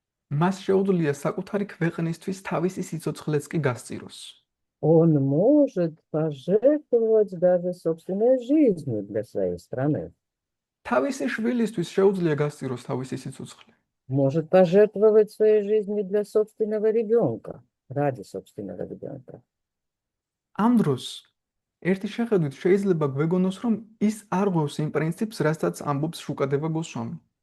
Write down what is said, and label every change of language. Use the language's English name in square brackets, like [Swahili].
[Georgian] მას შეუძლია საკუთარი ქვეყნისთვის თავისი სიცოცხლეც კი გასწიროს. [Russian] он может пожертвовать даже собственной жизнью для своей страны. [Georgian] თავისი შვილისთვის შეუძლია გასწიროს თავისი სიცოცხლე. [Russian] Может пожертвовать своей жизнью для собственного ребенка, ради собственного ребенка. [Georgian] ამ დროს ერთი შეხედვით შეიძლება გვეგონოს, რომ ის არ ღვევს იმ პრინციპს, რასაც ამბობს შუკადევა გოსვამი.